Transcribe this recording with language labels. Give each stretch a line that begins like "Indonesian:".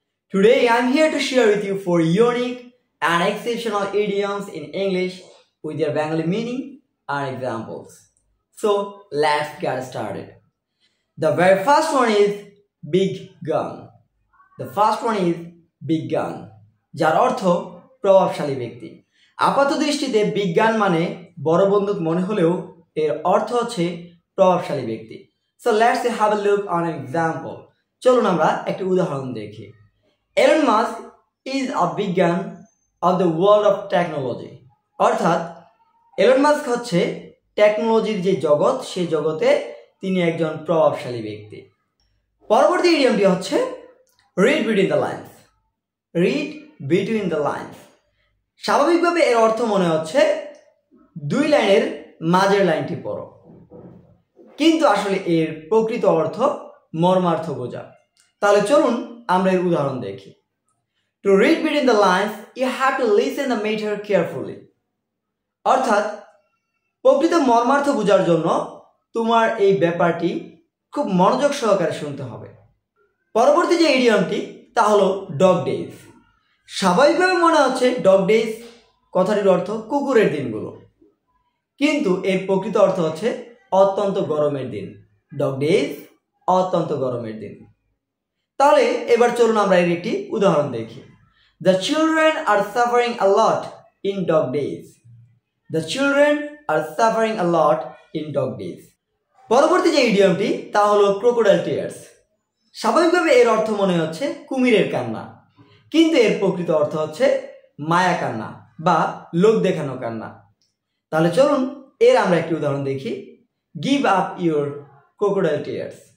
English: Today I'm here to share with you 4 unique and exceptional idioms in English with their Bengali meaning and examples. So let's get started. The very first one is big gun. The first one is big gun.
Bangla: যার অর্থ প্রভাবশালী ব্যক্তি। আপাত দৃষ্টিতে বিজ্ঞান মানে বড় বন্দুক মনে হলেও এর অর্থ হচ্ছে প্রভাবশালী ব্যক্তি।
English: So let's have a look on an example.
Bangla: চলুন আমরা একটা উদাহরণ দেখি।
English: Elon Musk is a big gun of the world of technology.
Bangla: অর্থাৎ এলন মাস্ক হচ্ছে টেকনোলজির যে জগৎ সেই জগতে তিনি একজন প্রভাবশালী ব্যক্তি। পরবর্তী ইডিয়মটি হচ্ছে
English: read between the lines. Read between the lines.
Bangla: স্বাভাবিকভাবে এর অর্থ মনে হচ্ছে দুই লাইনের মাঝের লাইনটি পড়ো, কিন্তু আসলে এর প্রকৃত অর্থ মর্মার্থ বোঝা। তাহলে চলুন আমরা এর উদাহরণ দেখি।
English: To read between the lines, you have to listen the matter carefully.
Bangla: অর্থাৎ প্রকৃত মর্মার্থ বোঝার জন্য তোমার এই ব্যাপারটি খুব মনোযোগ সহকারে শুনতে হবে। পরবর্তী যে ইডিয়মটি তা হলো ডগ ডেজ। স্বাভাবিকভাবে মনে হচ্ছে ডগ ডেজ কথাটির অর্থ কুকুরের দিনগুলো, কিন্তু এর প্রকৃত অর্থ হচ্ছে অত্যন্ত গরমের দিন। ডগ ডেজ অত্যন্ত গরমের দিন। তাহলে এবার চলুন আমরা এর একটি উদাহরণ দেখি।
English: The children are suffering a lot in dog days. The children are suffering a lot in dog days.
Bangla: পরবর্তী যে ইডিয়মটি তা হলো ক্রোকোডাইল টিয়ার্স। স্বাভাবিকভাবে এর অর্থ মনে হচ্ছে কুমিরের কান্না, কিন্তু এর প্রকৃত অর্থ হচ্ছে মায়া কান্না বা লোক দেখানো কান্না। তাহলে চলুন এর আমরা একটি উদাহরণ দেখি।
English: Give up your crocodile tears.